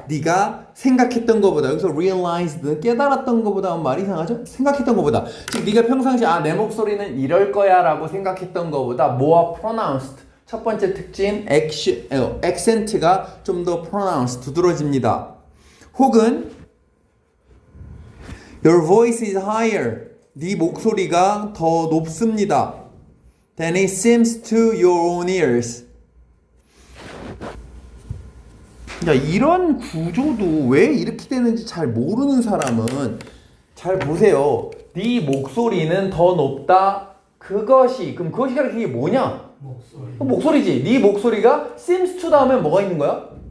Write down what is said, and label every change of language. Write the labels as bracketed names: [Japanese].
[Korean] 네가 생각했던 것보다. 여기서 realized, 깨달았던 것보다 하면 말이 이상하죠? 생각했던 것보다. 즉 네가 평상시 내 목소리는 이럴 거야 라고 생각했던 것보다 more pronounced. 첫 번째 특징 accent가 좀 더 pronounced, 두드러집니다. [English] 혹은 your voice is higher. [Korean] 네 목소리가 더 높습니다. [English] Than it seems to your own ears. [Korean] 야, 이런 구조도 왜 이렇게 되는지 잘 모르는 사람은 잘 보세요. 네 목소리는 더 높다. 그것이, 그럼 그것이 가리키는 게 뭐냐? 목소리지. 네 목소리가 seems to 다음에 뭐가 있는 거야?